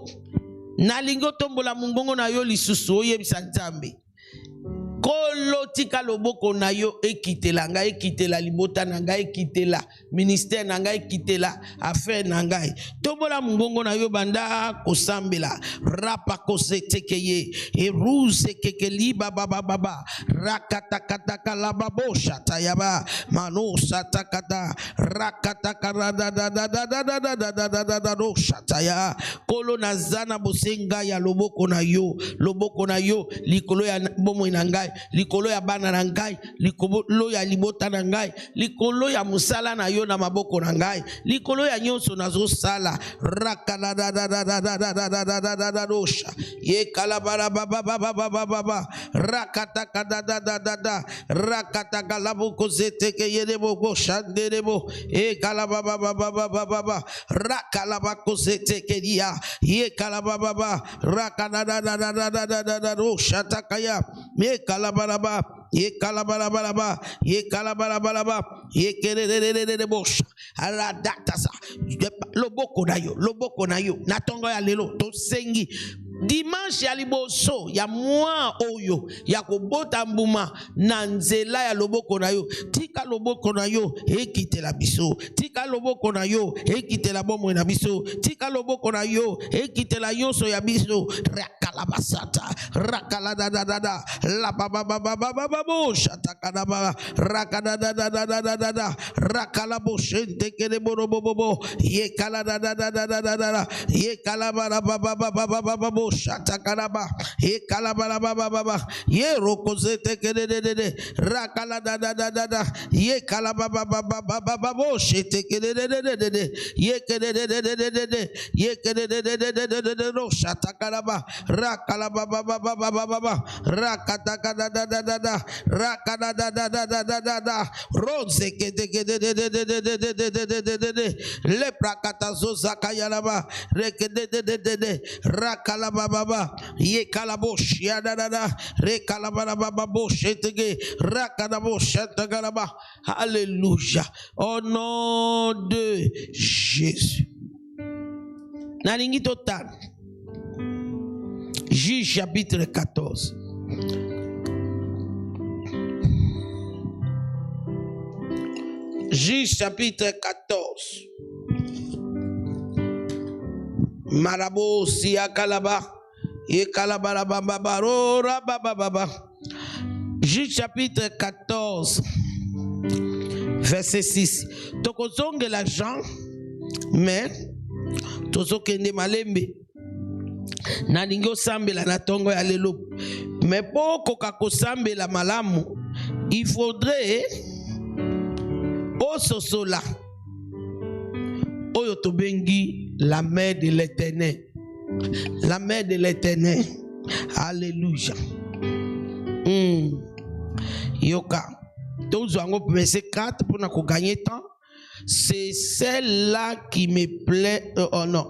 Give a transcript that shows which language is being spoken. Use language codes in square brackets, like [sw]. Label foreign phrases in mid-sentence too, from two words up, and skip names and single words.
[ln] Nalingo tombola mungongo na yo lisusu oyebisa Nzambe. Kolo tika loboko na yo ekitela ngai, ekitela libota na ngai, ekitela ministère na ngai, ekitela affaire na ngai. Tombola mungongo na yo banda kosambela rapa kosetekeye eruze kekeli baba baba rakata kata kala babosha tayaba manosa takata rakata karada da da da da da da da da da da da do shataya kolo nazana bosenga ya loboko na yo likolo ya bomo na ngai, likolo ya bana na ngai, likolo ya libota na ngai, likolo ya musala na yo na maboko na ngai, likolo ya nyonso nazo sala rakala da da da da da da da da da da da da dosha ye kalabara baba baba baba baba rakata kada da da da da rakata kalabo kozete ke yedebo go shanderebo e kalaba baba baba baba rakalaba kozete ke dia ye kalaba baba rakada da da da da da da da dosha takaya me kalabaraba ye kalabarabaraba ye kalabarabaraba ye kererererere bosha aradakasa loboko na yo natongo ya lelo to sengi dimanche ya liboso ya mwa oyo ya kobota mbuma na nzela ya loboko na yo, tika loboko na yo ekitela biso, tika loboko na yo ekitela bomwe na biso, tika loboko na yo ekitela nyonso ya biso rakala basata rakala da da da da la baba baba baba bo shatakana ba rakada da da da da da da rakala bo shente kele borobobo ye kala da da da da da da ye kala bara baba baba baba shatakaraba ye kalabara baba baba ye rokozete kedede rakala da da da da ye kalababa baba baba bo shete kedede ye kedede ye kedede ro shatakaraba rakala baba baba baba rakata da da da da rakada da da da da da roze kedede le prakata zozaka yaraba rekedede rakala baba ye kalabosh ya dada re kalabara baba boshetege rakadabosh tagalaba. [fr] Alléluia. Au nom de Jésus. [ln] Nalingi total. [fr] Juge chapitre 14. Juge chapitre 14. Marabo siya kalaba. Ye kalabara baba barora baba baba. Juge chapitre 14. Verset 6. [ln] Tokozonge l'argent, mais tozokende malembe. Nalingo sambela na tongo ya lelo. [fr] Mais pour [ln] koka sambela malamu, [fr] il faudrait [ln] ososola oyo tobengi [fr] la main de l'Éternel. La main de l'Éternel. Alléluia. [ln] Yoka. [fr] Verset 4 pour nous gagner temps. C'est celle-là qui me plaît. Oh non.